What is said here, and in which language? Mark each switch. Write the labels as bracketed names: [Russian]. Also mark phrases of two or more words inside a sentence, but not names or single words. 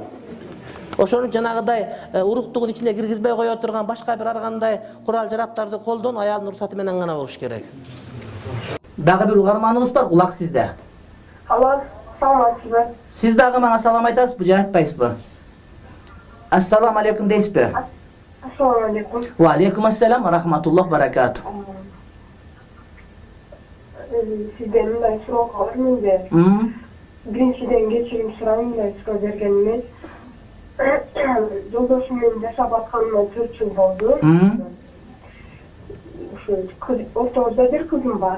[Kyrgyz] Ошону жанагыдай уруктугун ичине киргизбей кое турган башка бир ар кандай курал жарактарды колдон аялдын уруксаты менен гана болуш керек. Дагы бир угарманыбыз бар, кулак сизде. Алло, саламатсызбы? Сиз дагы мага салам айтасызбы же айтпайсызбы? [Arabic] السلام عليكم [Kyrgyz] дейсизби? [Arabic] السلام عليكم. وعليكم السلام ورحمة الله بركاته. [Kyrgyz] Сизден мындай суроо бар менде. Биринчиден кечирим сурайм, мындай суроо бергениме. Жолдошум менен жашап атканыма 4 жыл болду. Ушу ортобузда бир кызым бар.